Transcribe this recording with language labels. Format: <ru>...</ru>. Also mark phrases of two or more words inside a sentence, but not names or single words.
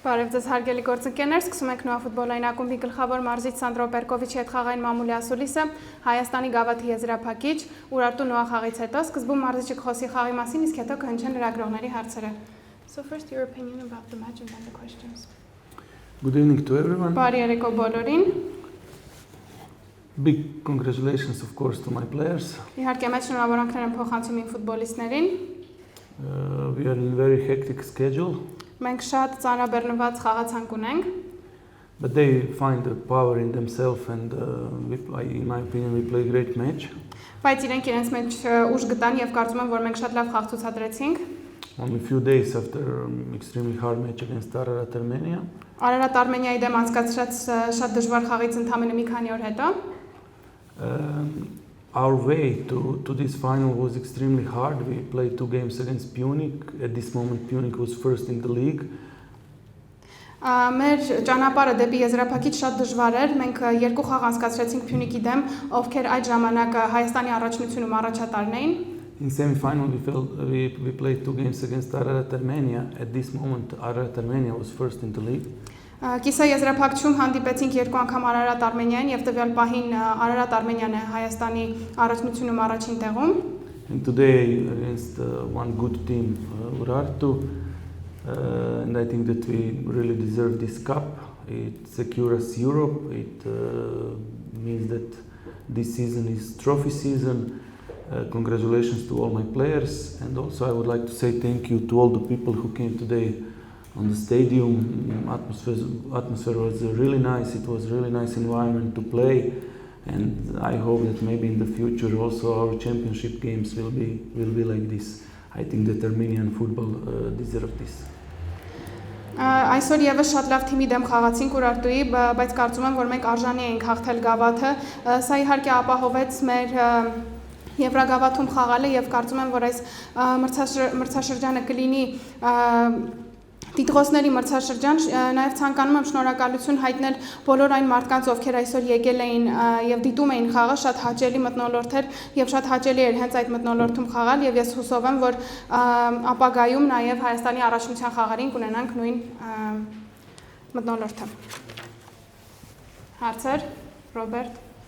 <hy>Բարև ձեզ հարգելի գործընկերներ, սկսում ենք նոա ֆուտբոլային ակումբի գլխավոր մարզիչ Սանդրո Պերկովիչի հետ խաղային մամուլի ասուլիսը, Հայաստանի գավաթի եզրափակիչ, Ուրարտու նոա խաղից հետո սկզբում մարզիչը կխոսի խաղի մասին, իսկ հետո կհնչեն լրագրողների հարցերը.</hy> <en>So first your opinion about the match and then the questions. Good evening to everyone.</en> <hy>Բարի երեկո բոլորին.</hy> <en>Big congratulations of course to my players.</en> <hy>Իհարկե մեծ շնորհավորանքներ եմ փոխանցում իմ ֆուտբոլիստներին.</hy> <en>We are in a very hectic schedule.</en> <hy>Մենք շատ ծանրաբեռնված խաղացանք ունենք.</hy> <en>But they find the power in themselves and in my opinion we play a great match.</en> <hy>Բայց իրենք իրենց մեջ ուժ գտան եւ կարծում եմ որ մենք շատ լավ խաղ ցուցադրեցինք.</hy> <en>Only a few days after extremely hard match against Ararat Armenia.</en> <hy>Ararat Armeniայի դեմ անցկացրած շատ դժվար խաղից ընդամենը մի քանի օր հետո.</hy> <en>Our way to this final was extremely hard. We played 2 games against Punic. At this moment Punic was first in the league.</en> <hy>Մեր ճանապարհը դեպի եզրափակիչ շատ դժվար էր։ Մենք 2 խաղ անցկացրեցինք Փյունիկի դեմ, ովքեր այդ ժամանակ Հայաստանի առաջնությունում առաջատարն էին։</hy> <en>In semi-final we played 2 games against Ararat Armenia. At this moment Ararat Armenia was first in the league.</en> <hy>Կիսա եզրափակչում հանդիպեցինք 2 անգամ Ararat Armeniային եւ տվյալ պահին Ararat Armenian է Հայաստանի առաջնությունում առաջին տեղում։</hy> <en>And today against one good team, Urartu, and I think that we really deserve this cup. It secures Europe. It means that this season is trophy season. Congratulations to all my players, and also I would like to say thank you to all the people who came today on the stadium. Atmosphere was really nice. It was really nice environment to play, and I hope that maybe in the future also our championship games will be like this. I think that Armenian football deserve this.</en> <hy>Այսօր եւս շատ լավ թիմի դեմ խաղացինք Ուրարտուի, բայց կարծում եմ որ մենք արժանի ենք հաղթել գավաթը։ Սա իհարկե ապահովեց մեր Եվրագավաթում խաղալը եւ կարծում եմ որ այս մրցաշրջանը կլինի Տիտղոսների մրցաշրջան, նաև ցանկանում եմ շնորհակալություն հայտնել բոլոր այն մարդկանց, ովքեր այսօր եկել էին եւ դիտում էին խաղը, շատ հաճելի մթնոլորտ էր եւ շատ հաճելի էր հենց այդ մթնոլորտում խաղալ եւ ես հուսով եմ, որ ապագայում նաև Հայաստանի առաջնության խաղերին կունենանք նույն մթնոլորտը։ Հարցեր, Ռոբերտ։</hy>